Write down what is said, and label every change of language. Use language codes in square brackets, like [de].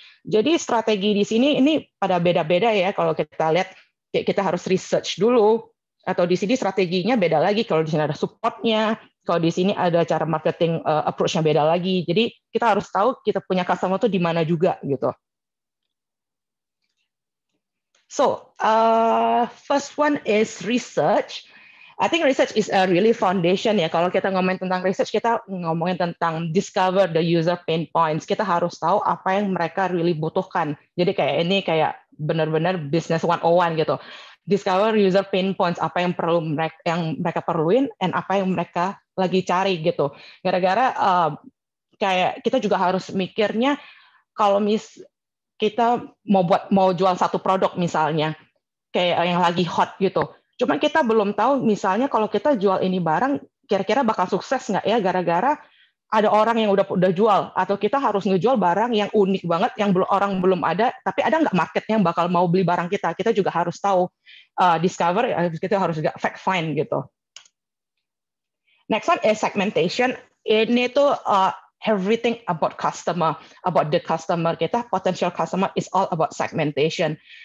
[id] Jadi strategi di sini ini pada beda-beda ya. Kalau kita lihat, kita harus research dulu. Atau di sini strateginya beda lagi. Kalau di sini ada support-nya, kalau di sini ada cara marketing approach-nya beda lagi. Jadi kita harus tahu kita punya customer itu di mana juga gitu. [en] So first one is research. I think research is a really foundation ya. [id] Kalau kita ngomongin tentang research, kita ngomongin tentang [en] discover the user pain points. [id] Kita harus tahu apa yang mereka [en] really [id] butuhkan. Jadi kayak benar-benar business 101 gitu. [en] Discover user pain points, [id] apa yang mereka perluin, and apa yang mereka lagi cari gitu. Gara-gara kayak kita juga harus mikirnya kalau kita mau jual satu produk misalnya, kayak yang lagi hot gitu. Cuman kita belum tahu misalnya kalau kita jual ini barang kira-kira bakal sukses nggak ya, gara-gara ada orang yang udah jual, atau kita harus ngejual barang yang unik banget yang orang belum ada, tapi ada nggak market yang bakal mau beli barang kita. Kita juga harus tahu discover, kita harus juga [en] fact find [id] gitu. [en] Next one is segmentation. [id] Ini tuh [en] everything about customer, about the customer. [id] Kita [en] potential customer is all about segmentation.